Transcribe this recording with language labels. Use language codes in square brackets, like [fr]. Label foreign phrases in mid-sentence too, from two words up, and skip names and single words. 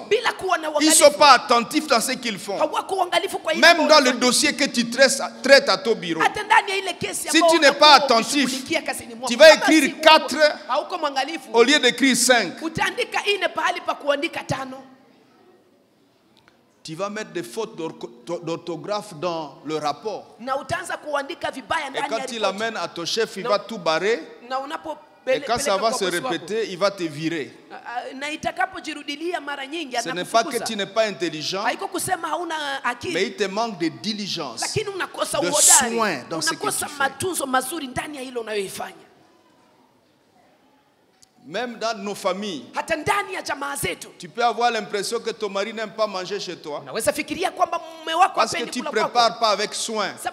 [fr] Ils ne sont pas attentifs dans ce qu'ils font. Même dans le dossier que tu traites à ton bureau. Si tu n'es pas attentif, tu vas écrire 4 au lieu d'écrire 5. tu vas mettre des fautes d'orthographe dans le rapport. [sw] Na utaanza kuandika vibaya ndani ya ripoti. [fr] Et quand il amène à ton chef, il va tout barrer. [sw] Na unapo [fr] et quand ça va se répéter, il va te virer. Ce n'est pas que tu n'es pas intelligent, mais il te manque de diligence, de soin dans ce que tu fais. Même dans nos familles, tu peux avoir l'impression que ton mari n'aime pas manger chez toi parce que tu ne prépares pas avec soin.